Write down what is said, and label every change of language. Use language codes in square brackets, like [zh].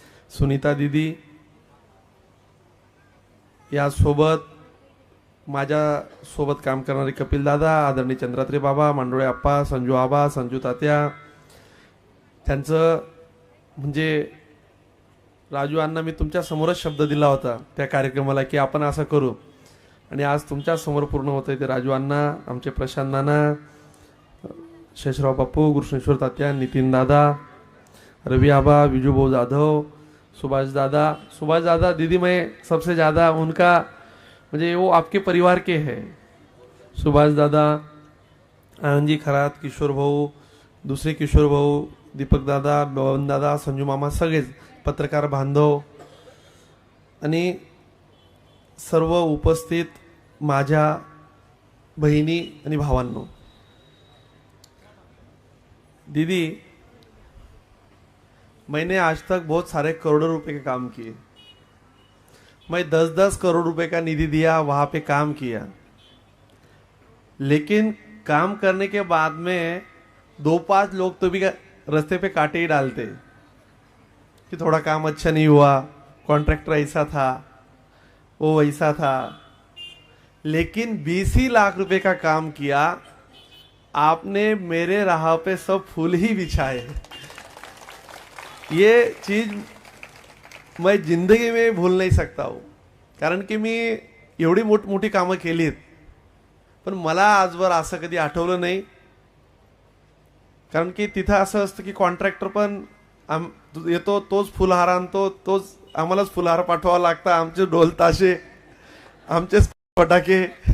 [mr] सुनीता दीदी, यासोबत माझ्यासोबत काम करणारे कपिल दादा, आदरणीय चंद्रात्रे बाबा, मांडोळे आप्पा, संजू आबा, संजू तात्या, त्यांचं म्हणजे राजू अण्णा, मी तुमच्या समोरच शब्द दिला होता त्या कार्यक्रमाला की आपण असं करू, आणि आज तुमच्या समोर पूर्ण होतंय ते। राजू अण्णा, आमचे प्रशांत नाना, शेषराव बापू, कृष्णेश्वर तात्या, नितीन दादा, रवि आबा, विजूभाऊ जाधव, सुभाष दादा दीदी, [hi] मैं सबसे ज़्यादा उनका मुझे वो आपके परिवार के हैं। [mr] सुभाष दादा, आनंद जी खरात, किशोर भाऊ, दुसरे किशोर भाऊ, दीपक दादा, बवन दादा, संजू मामा, सगळेच पत्रकार बांधव आणि सर्व उपस्थित माझ्या बहिणी आणि भावांनो। [hi] दीदी, मैंने आज तक बहुत सारे करोड़ों रुपए के काम किए, मैं 10-10 करोड़ रुपए का निधि दिया, वहां पे काम किया, लेकिन काम करने के बाद में 2-5 लोग तो भी रास्ते पे कांटे ही डालते कि थोड़ा काम अच्छा नहीं हुआ, कॉन्ट्रैक्टर ऐसा था, वो वैसा था, लेकिन 20 ही लाख रुपए का काम किया आपने, मेरे राह पे सब फूल ही बिछाए। ये चीज मैं जिंदगी में भूल नहीं सकता हूँ, [mr] कारण की मी एवढी मोठी कामं केलीत, पण मला आजवर असं कधी आठवलं नाही, कारण की तिथं असं असतं की कॉन्ट्रॅक्टर पण येतो, तोच फुलहार आणतो, तोच आम्हालाच फुलहार पाठवावं लागतं, आमचे ढोल ताशे, आमचे फटाके।